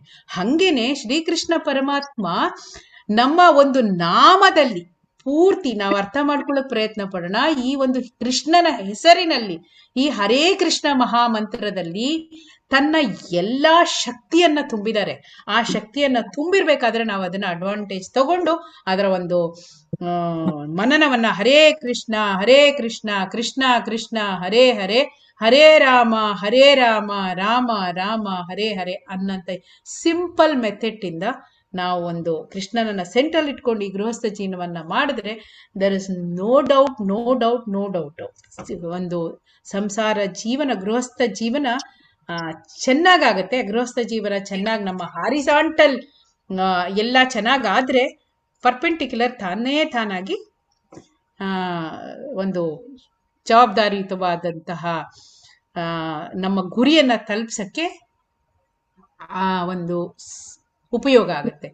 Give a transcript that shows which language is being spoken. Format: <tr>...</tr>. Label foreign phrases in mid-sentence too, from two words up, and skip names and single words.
<kn>ಹಂಗೇನೆ ಶ್ರೀಕೃಷ್ಣ ಪರಮಾತ್ಮ ನಮ್ಮ ಒಂದು ನಾಮದಲ್ಲಿ ಪೂರ್ತಿ ನಾವು ಅರ್ಥ ಮಾಡ್ಕೊಳ್ಳೋಕೆ ಪ್ರಯತ್ನ ಪಡೋಣ. ಈ ಒಂದು ಕೃಷ್ಣನ ಹೆಸರಿನಲ್ಲಿ, ಈ ಹರೇ ಕೃಷ್ಣ ಮಹಾಮಂತ್ರದಲ್ಲಿ ತನ್ನ ಎಲ್ಲಾ ಶಕ್ತಿಯನ್ನ ತುಂಬಿದ್ದಾರೆ. ಆ ಶಕ್ತಿಯನ್ನ ತುಂಬಿರ್ಬೇಕಾದ್ರೆ ನಾವು ಅದನ್ನ ಅಡ್ವಾಂಟೇಜ್ ತಗೊಂಡು ಅದರ ಒಂದು ಮನನವನ್ನ</kn> <sa>ಹರೇ ಕೃಷ್ಣ ಕೃಷ್ಣ ಕೃಷ್ಣ ಹರೇ ಹರೇ ಹರೇ ರಾಮ ರಾಮ ರಾಮ ಹರೇ ಹರೇ</sa> <kn>ಅನ್ನಂತ</kn> <en>simple method</en> <kn>ಇಂದ ನಾವು ಒಂದು ಕೃಷ್ಣನನ್ನ ಸೆಂಟ್ರಲ್ ಇಟ್ಕೊಂಡು ಈ ಗೃಹಸ್ಥ ಜೀವನವನ್ನ ಮಾಡಿದ್ರೆ</kn> <en>there is no doubt</en> <kn>ಒಂದು ಸಂಸಾರ ಜೀವನ, ಗೃಹಸ್ಥ ಜೀವನ ಚೆನ್ನಾಗಾಗತ್ತೆ. ಗೃಹಸ್ಥ ಜೀವನ ಚೆನ್ನಾಗಿ ನಮ್ಮ ಹಾರಿಸಾಂಟಲ್ ಎಲ್ಲ ಚೆನ್ನಾಗಾದ್ರೆ ಪರ್ಪೆಂಡಿಕ್ಯುಲರ್ ತಾನಾಗಿ ಒಂದು ಜವಾಬ್ದಾರಿಯುತವಾದಂತಹ ನಮ್ಮ ಗುರಿಯನ್ನ ತಲುಪ್ಸಕ್ಕೆ ಒಂದು ಉಪಯೋಗ ಆಗುತ್ತೆ.</kn>